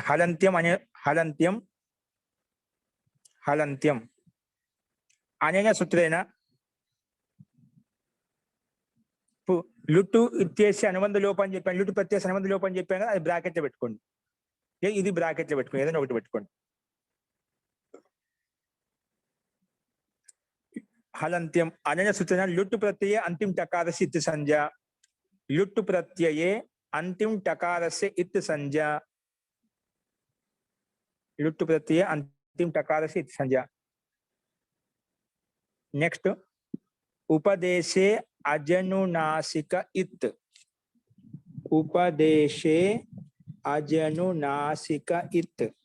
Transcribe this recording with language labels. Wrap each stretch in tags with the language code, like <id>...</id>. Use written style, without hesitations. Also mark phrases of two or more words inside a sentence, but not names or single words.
<te>హలంత్యం అనే</te> <sa>హలంత్యం అనేన సూత్రేణ లుట్టు ఇత్యస్య</sa> <te>అనుబంధ లోపం అని చెప్పాను. లుట్టు ప్రత్యయ అనుబంధ లోపం అని చెప్పాను. అది బ్రాకెట్ లో పెట్టుకోండి. ఇది బ్రాకెట్ లో పెట్టుకోండి. ఏదైనా ఒకటి పెట్టుకోండి.</te> <sa>హలంత్యం అనేన సూత్రేణ లుట్టు ప్రత్యయ అంతిమ టకారస్య ఇత్ సంజ్ఞా. లుట్టు ప్రత్యయే अंतिम टकारस्य इत् संज्ञा. लुट् प्रत्यय अंतिम टकारस्य इत् संज्ञा. नेक्स्ट उपदेशे अजनुनासिक इत्. उपदेशे अजनुनासिक इत्.</sa>